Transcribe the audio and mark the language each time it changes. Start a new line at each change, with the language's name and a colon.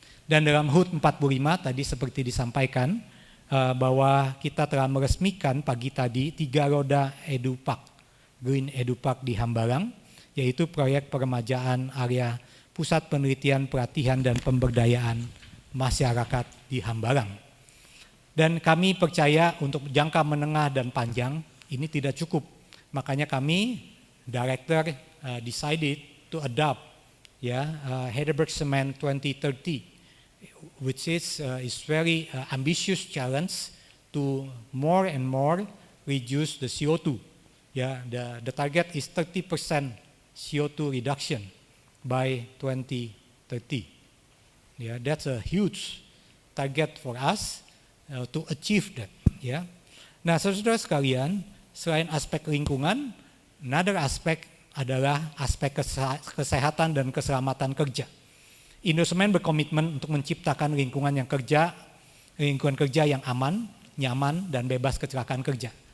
Indonesian: Dan dalam HUT 45 tadi seperti disampaikan, bahwa kita telah meresmikan pagi tadi 3 roda EduPark, Green EduPark di Hambalang, yaitu proyek peremajaan area pusat penelitian, pelatihan dan pemberdayaan masyarakat di Hambalang. Dan kami percaya untuk jangka menengah dan panjang ini tidak cukup. Makanya kami,
English: director, decided to adopt Heidelberg Cement 2030, which is very ambitious challenge to more and more reduce the CO2. The target is 30% CO2 reduction by 2030. That's a huge target for us to achieve that.
Indonesian: Nah, saudara sekalian, selain aspek lingkungan, another aspek adalah aspek kesehatan dan keselamatan kerja. Indosemen berkomitmen untuk menciptakan lingkungan kerja yang aman, nyaman, dan bebas kecelakaan kerja.